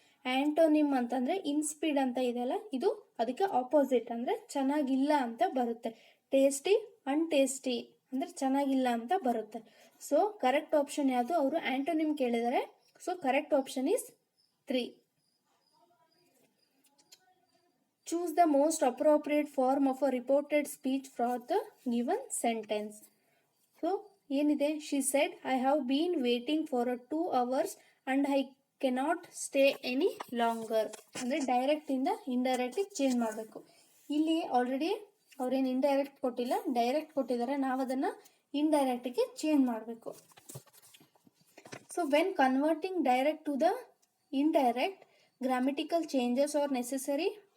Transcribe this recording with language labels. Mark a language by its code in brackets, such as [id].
[kn] ಆಂಟೋನಿಮ್ ಅಂತಂದರೆ ಇನ್ಸ್ಪಿಡ್ ಅಂತ ಇದೆಯಲ್ಲ, ಇದು ಅದಕ್ಕೆ ಆಪೋಸಿಟ್, ಅಂದರೆ ಚೆನ್ನಾಗಿಲ್ಲ ಅಂತ ಬರುತ್ತೆ. ಟೇಸ್ಟಿ, ಅನ್ಟೇಸ್ಟಿ ಅಂದರೆ ಚೆನ್ನಾಗಿಲ್ಲ ಅಂತ ಬರುತ್ತೆ. ಸೊ ಕರೆಕ್ಟ್ ಆಪ್ಷನ್ ಯಾವುದು, ಅವರು ಆಂಟೋನಿಮ್ ಕೇಳಿದ್ದಾರೆ. [en] So correct option is 3. Choose the most appropriate form of a reported speech for the given sentence. So ಏನಿದೆ, she said I have been waiting for 2 hours and I cannot stay any longer. [kn] ಅಂದರೆ ಡೈರೆಕ್ಟಿಂದ ಇಂಡೈರೆಕ್ಟಿಗೆ change ಮಾಡಬೇಕು. ಇಲ್ಲಿ already ಅವ್ರೇನು indirect ಕೊಟ್ಟಿಲ್ಲ, direct ಕೊಟ್ಟಿದ್ದಾರೆ. ನಾವು ಅದನ್ನು ಇಂಡೈರೆಕ್ಟಿಗೆ change ಮಾಡಬೇಕು. [en] So when converting direct to the indirect, grammatical changes are necessary.